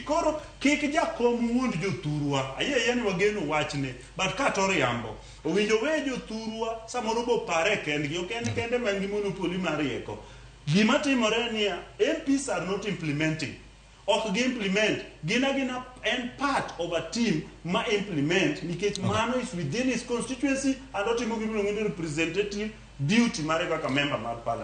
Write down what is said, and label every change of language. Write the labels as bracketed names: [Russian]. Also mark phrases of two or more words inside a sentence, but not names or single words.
[Luo (Kenya and Tanzania)] Koro keke Jakom wund jothurwa. Aye yani wageno wachne, but katori yambo. Owinjo we jothurwa samoro bo pare kendgi, kende mangi monopoli marieko. Gima timore niya, [English] MPs are not implementing. [Luo (Kenya and Tanzania)] Ok gi [English] implement, gina and part of a team ma implement, [Luo (Kenya and Tanzania)] nikech mano [English] is within his constituency and not even representative duty [Luo (Kenya and Tanzania)] mare kaka [English] member mar parliament.